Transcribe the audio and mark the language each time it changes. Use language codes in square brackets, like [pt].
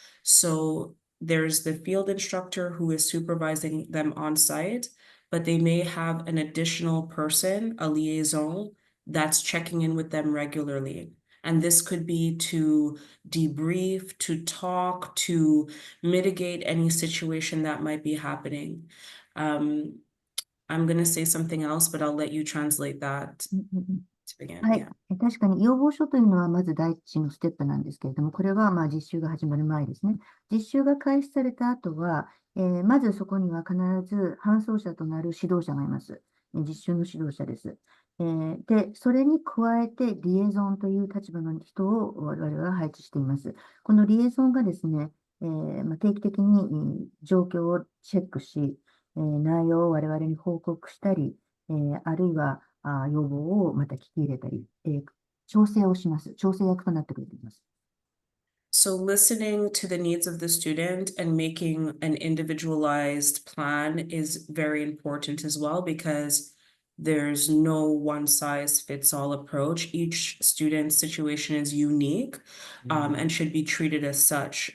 [en] So there's the field instructor who is supervising them on site, but they may have an additional person, a liaison, that's checking in with them regularly. And this could be to debrief, to talk, to mitigate any situation that might be happening. I'm going to say something else, but I'll let you translate that to begin. [ja] はい [en] Yeah.。 [ja] 確かに要望書というのはまず第一のステップなんですけれども、これは実習が始まる前ですね。実習が開始された後は、まずそこには必ず伴走者となる指導者がいます。実習の指導者です。で、それに加えてリエゾンという立場の人を我々は配置しています。このリエゾンがですね、定期的に状況をチェックし、内容を我々に報告したり、あるいは要望をまた聞き入れたり、調整をします。調整役となってくれています。 [en] So listening to the needs of the student and making an individualized plan is very important as well, because there's no one size fits all approach. Each student's situation is unique, and should be treated as such.